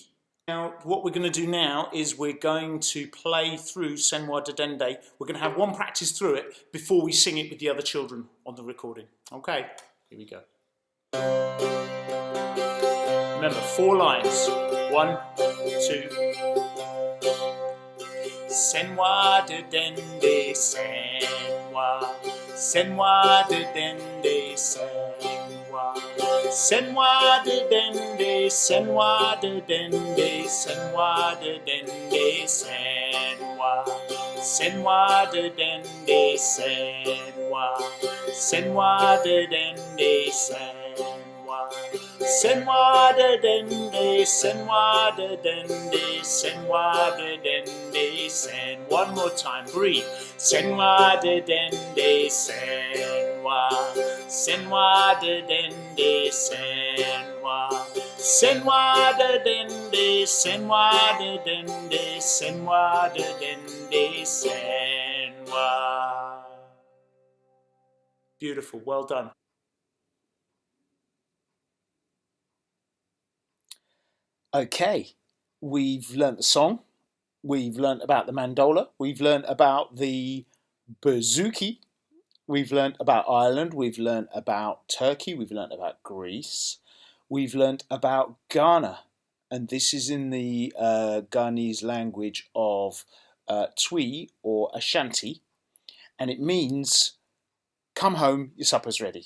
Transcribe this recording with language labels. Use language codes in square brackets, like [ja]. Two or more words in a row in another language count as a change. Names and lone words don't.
[en] Now, what we're going to do now is we're going to play through Senwa Dedende. We're going to have one practice through it before we sing it with the other children on the recording. Okay, here we go. Remember, 4 lines. 1, 2. [ak] Senwa Dedende, Senwa. Senwa Dedende, Senwa. Senwa Dedende, Senwa Dedende, Senwa Dedende, Senwa. Senwa Dedende, Senwa. Senwa Dedende, Senwa. Senwa Dedende, Senwa Dedende, Senwa Dedende, Sen. [en] One more time, breathe. [ak] Senwa Dedende, Senwa. Senwa Dedende, Senwa. Senwa Dedende, Senwa Dedende, Senwa Dedende, Senwa. [en] Beautiful, well done. Okay, we've learnt the song, we've learnt about the mandola, we've learnt about the bouzouki, we've learnt about Ireland, we've learnt about Turkey, we've learnt about Greece, we've learnt about Ghana, and this is in the Ghanese language of Twi or Ashanti, and it means come home, your supper's ready.